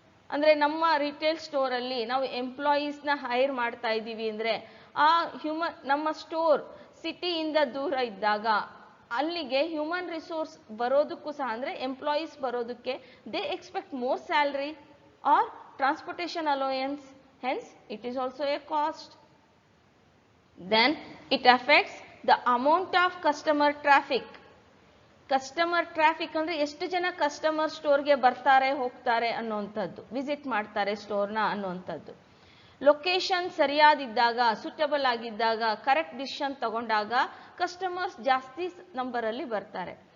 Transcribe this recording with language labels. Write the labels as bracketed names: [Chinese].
[Kannada] ಅಂದರೆ ನಮ್ಮ ರಿಟೇಲ್ ಸ್ಟೋರಲ್ಲಿ ನಾವು ಎಂಪ್ಲಾಯೀಸ್ನ ಹೈರ್ ಮಾಡ್ತಾ ಇದ್ದೀವಿ ಅಂದರೆ ಆ ನಮ್ಮ ಸ್ಟೋರ್ ಸಿಟಿಯಿಂದ ದೂರ ಇದ್ದಾಗ ಅಲ್ಲಿಗೆ ಹ್ಯೂಮನ್ ರಿಸೋರ್ಸ್ ಬರೋದಕ್ಕೂ ಸಹ, ಅಂದರೆ ಎಂಪ್ಲಾಯೀಸ್ ಬರೋದಕ್ಕೆ [English] They expect more salary or transportation allowance. Hence it is also a cost. Then it affects the amount of customer traffic [Kannada] customer traffic ಅಂದರೆ ಎಷ್ಟು ಜನ ಕಸ್ಟಮರ್ ಸ್ಟೋರ್ಗೆ ಬರ್ತಾರೆ ಹೋಗ್ತಾರೆ ಅನ್ನೋವಂಥದ್ದು, ವಿಸಿಟ್ ಮಾಡ್ತಾರೆ ಸ್ಟೋರ್ನ ಅನ್ನೋವಂಥದ್ದು. ಲೊಕೇಶನ್ ಸರಿಯಾದಿದ್ದಾಗ, ಸೂಟಬಲ್ ಆಗಿದ್ದಾಗ, ಕರೆಕ್ಟ್ ಡಿಸಿಷನ್ ತಗೊಂಡಾಗ ಕಸ್ಟಮರ್ಸ್ ಜಾಸ್ತಿ ನಂಬರಲ್ಲಿ ಬರ್ತಾರೆ.